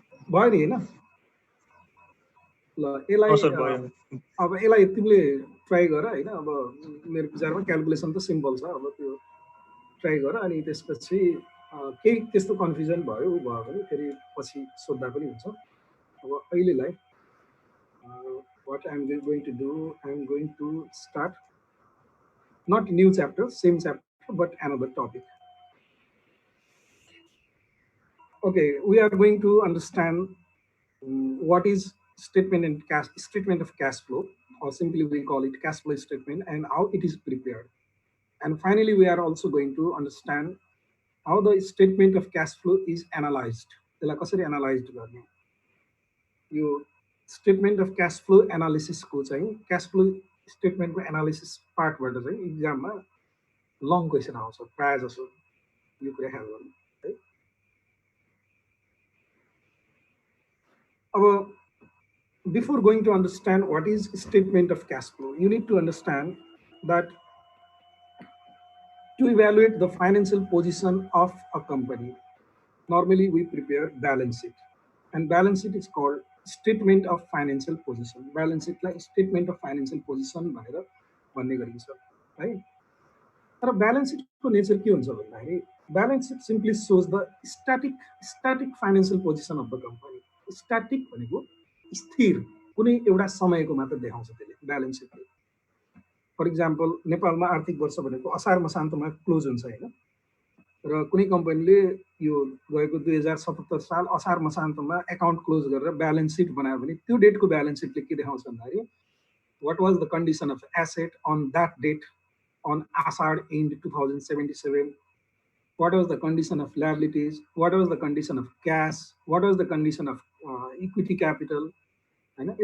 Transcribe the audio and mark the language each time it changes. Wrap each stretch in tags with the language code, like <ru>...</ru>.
<ne>भयो नि होइन? ल यसलाई अब यसलाई तिमीले ट्राई गर होइन। अब मेरो विचारमा क्याल्कुलेसन त सिम्पल छ। अब त्यो ट्राई गर अनि त्यसपछि केही त्यस्तो कन्फ्युजन भयो भने फेरि पछि सोध्दा पनि हुन्छ। अब अहिलेलाई</ne> <en>what I'm going to do, I'm going to start Not new chapter, same chapter, but another topic. Okay, we are going to understand what is statement of cash flow, or simply we call it cash flow statement, and how it is prepared. And finally, we are also going to understand how the statement of cash flow is analyzed.</en> <ne>त्यसलाई कसरी analyse गर्ने, यो statement of cash flow एनालिसिसको चाहिँ cash flow स्टेटमेन्टको analysis पार्टबाट चाहिँ इक्जाममा long question आउँछ प्रायः जसो यो कुरा ख्याल गर्नु है।</ne> <en>अब before going to understand what is statement of cash flow, you need to understand that to evaluate the financial position of a company, normally we prepare balance sheet, and balance sheet is called statement of financial position. Balance sheet like statement of financial position</en> <ne>भनेर भन्ने गरिन्छ है। तर balance सिटको nature के हुन्छ भन्दाखेरि</ne> <en>Balance sheet simply shows the static financial position of the company.</en> <ne>Static भनेको स्थिर कुनै एउटा समयको मात्र देखाउँछ त्यसले ब्यालेन्स सिटले। फर इक्जाम्पल नेपालमा आर्थिक वर्ष भनेको असार मसान्तमा क्लोज हुन्छ होइन, र कुनै कम्पनीले यो गएको 2077 साल असार मसान्तमा एकाउन्ट क्लोज गरेर ब्यालेन्स सिट बनायो भने त्यो डेटको ब्यालेन्स सिटले के देखाउँछ भन्दाखेरि</ne> <en>what was the condition of asset on that date on Asad end 2077, what was the condition of liabilities, what was the condition of cash, what was the condition of equity capital,</en> <ne>हैन।</ne>